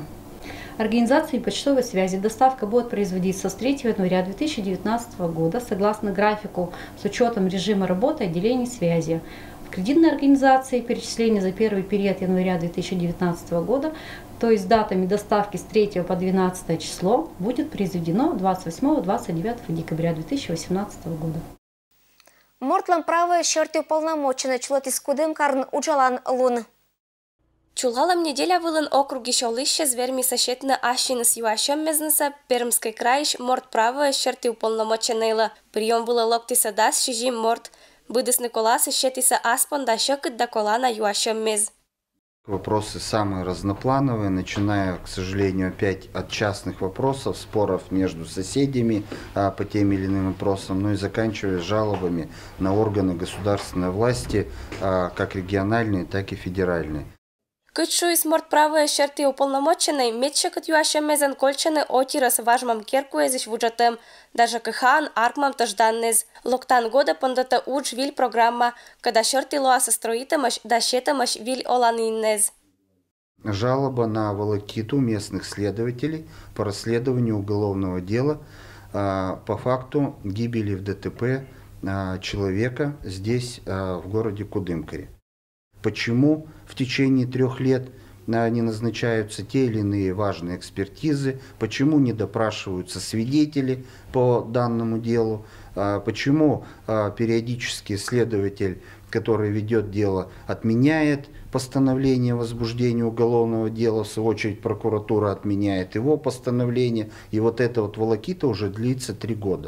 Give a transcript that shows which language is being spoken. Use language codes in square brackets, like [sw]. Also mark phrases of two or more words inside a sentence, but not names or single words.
[ru] Организацией почтовой связи доставка будет производиться с 3 января 2019 года согласно графику с учетом режима работы отделений связи. В кредитной организации перечисление за первый период января 2019 года, то есть датами доставки с 3 по 12 число, будет произведено 28-29 декабря 2018 года. [koi] Мортлам правые шерти уполномочены чулотис кудым карн уджалан лун. Чулалам неделя вылын округи шаулыще зверми сощетна ашины с юашем мезнеса Пермский краиш морт правые шерти уполномоченныйла. Прием было локтиса дас шижим морт. Быдыс Николаса щетиса аспон да щекот да колана юашем мез. [ru] Вопросы самые разноплановые, начиная, к сожалению, опять от частных вопросов, споров между соседями по тем или иным вопросам, но и заканчивая жалобами на органы государственной власти, как региональные, так и федеральные. [koi] Кычу из морт правые шерти уполномоченной, метчекот юашем мезен кольчены отирас важмам керкуезиш вуджатем, даже кыхан аркмам тожданнез. Локтан года пондата удж виль программа, когда шерти лоаса строитамаш да щетамаш виль оланиннез. [ru] Жалоба на волокиту местных следователей по расследованию уголовного дела по факту гибели в ДТП человека здесь, в городе Кудымкаре. Почему в течение 3 лет не назначаются те или иные важные экспертизы, почему не допрашиваются свидетели по данному делу, почему периодически следователь, который ведет дело, отменяет постановление о возбуждении уголовного дела, в свою очередь прокуратура отменяет его постановление, и вот эта вот волокита уже длится 3 года.